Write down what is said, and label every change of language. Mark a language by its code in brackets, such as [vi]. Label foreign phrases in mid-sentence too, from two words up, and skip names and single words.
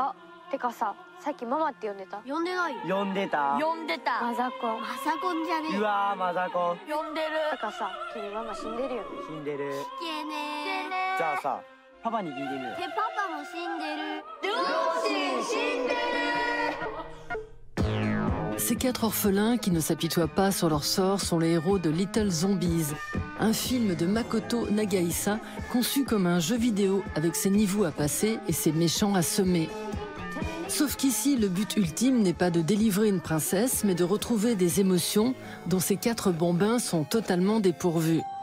[ja] あ、てかさ、さっきママって呼んでた？呼んでないよ。呼んでた。呼んでた。マザコン。マザコンじゃねえ。うわー、マザコン。呼んでる。てかさ、君ママ死んでるよね。死んでる。けねじゃあさ、パパに聞いてみる。パパも死んでる。両親死んでる。 [fr] Ces quatre orphelins qui ne s'apitoient pas sur leur sort sont les héros de Little Zombies, un film de Makoto Nagahisa conçu comme un jeu vidéo avec ses niveaux à passer et ses méchants à semer. Sauf qu'ici, le but ultime n'est pas de délivrer une princesse, mais de retrouver des émotions dont ces quatre bambins sont totalement dépourvus.